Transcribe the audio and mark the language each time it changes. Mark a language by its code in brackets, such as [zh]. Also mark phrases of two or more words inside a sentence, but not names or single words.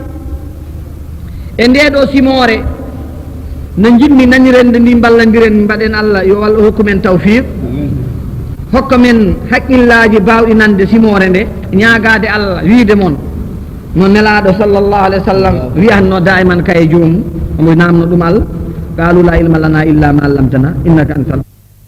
[ff] e ndeɗo simore no jinmi nanirende ndi ballodiren mbaɗen allah yo Allah hokku men tawfiq hokka men haqqillaji bawɗi nande simore nde ñagade allah wiide moon no nelaɗo [ar] صلى الله عليه و سلم [ff] wiyanno daiman kaye joomum omo namno ɗum allah [ar] قالوا لا علم لنا إلا ما علمتنا إنك أنت